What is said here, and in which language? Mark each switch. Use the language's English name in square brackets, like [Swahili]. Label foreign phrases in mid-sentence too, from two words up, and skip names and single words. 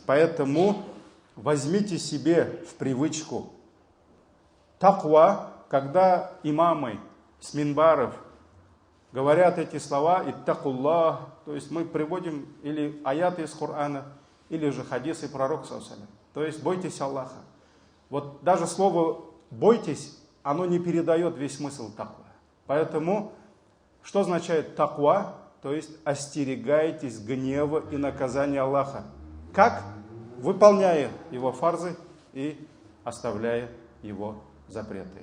[Russian] Поэтому возьмите себе в привычку таква, когда имамы с минбаров говорят эти слова, иттакуллах, то есть мы приводим или аяты из Корана, или же хадисы пророка [Arabic] صلى الله عليه وسلم. [Russian] То есть бойтесь Аллаха. Вот даже слово бойтесь, оно не передает весь смысл таква. Поэтому, что означает таква? То есть остерегайтесь гнева и наказания Аллаха. Как? Выполняя его фарзы и оставляя его запреты.